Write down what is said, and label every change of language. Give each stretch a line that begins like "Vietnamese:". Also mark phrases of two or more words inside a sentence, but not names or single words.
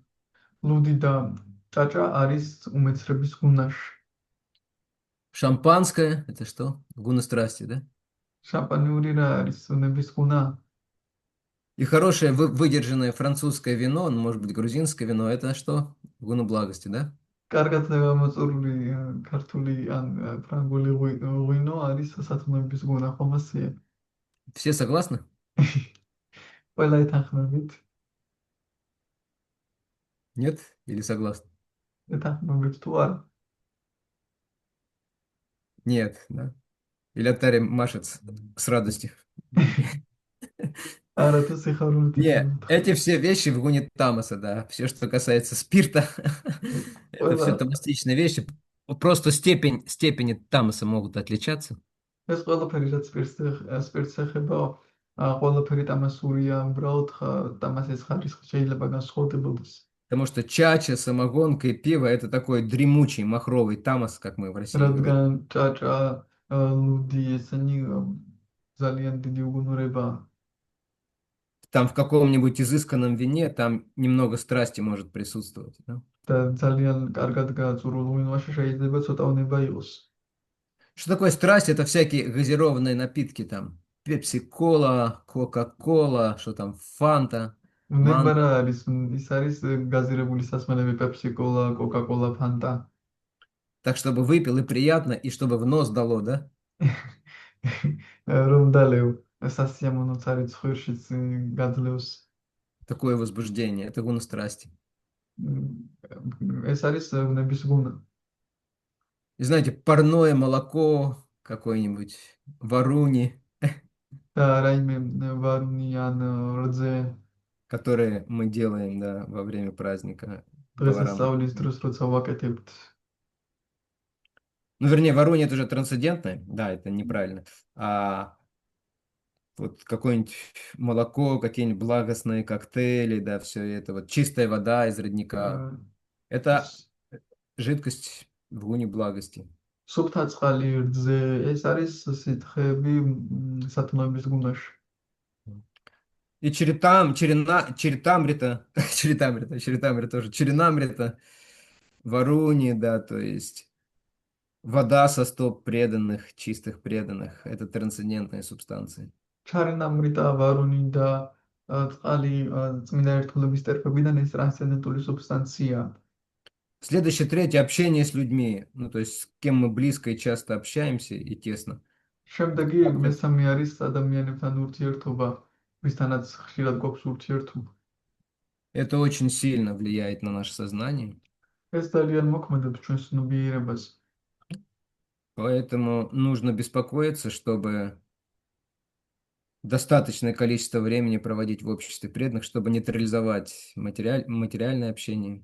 Georgian: ლუდი და ჭაჭა არის უმეცრების გუნაში.
Russian: Шампанское– это что? Гуна страсти, да?
Georgian: შამპანიური რა არის? უნების გუნა.
Russian: И хорошее выдержанное французское вино, ну, может быть, грузинское вино– это что? Гуна благости, да?
Georgian: კარგად გამოწურული ქართული ან ფრანგული ღვინო არის სასათნოების გუნა, ხომ ასეა?
Russian: Все согласны?
Georgian: ყველა ეთანხმებით.
Russian: Нет? Или согласны?
Georgian: ეთანხმებით თუ არა?
Russian: Нет, да? Или Атари машет с радостью?
Georgian: არა თუ სიხარულით
Russian: Нет,
Georgian: ითხოვთ.
Russian: эти все вещи в гуне Тамаса, да. Все, что касается спирта, это все
Georgian: ყველა
Russian: тамастичные вещи. Просто степени Тамаса могут отличаться.
Georgian: ეს ყველაფერი რაც სპირტს ეხება, ყველაფერი თამასურია, უბრალოდ თამასის ხარისხი შეიძლება განსხვავდებოდეს.
Russian: Потому что чача, самогонка и пиво– это такой дремучий, махровый Тамас, как мы в России говорим.
Georgian: რადგან ჭაჭა, ლუდი, ესენი ძალიან დიდი უგუნურებაა.
Russian: Там в каком-нибудь изысканном вине там немного страсти может присутствовать, да?
Georgian: და ძალიან კარგად გააწურულ ღვინოში შეიძლება ცოტა უნება იყოს.
Russian: Что такое страсть? Это всякие газированные напитки там. Пепси-кола, Кока-кола, что там, Фанта,
Georgian: უნება
Russian: Манта.
Georgian: რა არის? ის არის გაზირებული სასმელები, პეპსი-კოლა, კოკა-კოლა, ფანტა.
Russian: Так, чтобы выпил и приятно, и чтобы в нос дало, да?
Georgian: რომ დალევ სასიამოვნოც არის ცხვირშიც გაძლევს.
Russian: Такое возбуждение. Это гуна страсти.
Georgian: ეს არის უნების გუნა.
Russian: И знаете, парное молоко какое-нибудь, варуни,
Georgian: და რაიმე ვარუნი ან რძე
Russian: которые мы делаем, да, во время праздника поварам.
Georgian: დღესასწაულის დროს როცა ვაკეთებთ.
Russian: Ну, вернее, варуни это уже трансцендентное, да, это неправильно. А вот какое-нибудь молоко, какие-нибудь благостные коктейли, да, все это, вот чистая вода из родника. Это жидкость в гуне благости.
Georgian: სუფთა წყალი რძე ეს არის სითხეები სათნოების გუნაში.
Russian: И черетамрита, черетамрита тоже, черенамрита, варуни, да, то есть вода со стоп преданных, чистых преданных, это трансцендентные субстанции.
Georgian: ჩარენამრიტა, ვარუნი და წყალი წმინდა ერთგულების ტერფებიდან ეს ტრანსცენდენტული სუბსტანცია.
Russian: Следующее, третье, общение с людьми, ну, то есть с кем мы близко и часто общаемся и тесно.
Georgian: შემდეგი მესამე არის ადამიანებთან ურთიერთობა, ვისთანაც ხშირად გვაქვს ურთიერთობა.
Russian: Это очень сильно влияет на наше сознание,
Georgian: ეს ძალიან მოქმედებს ჩვენს ცნობიერებას.
Russian: поэтому нужно беспокоиться, чтобы достаточное количество времени проводить в обществе преданных, чтобы нейтрализовать материальное общение.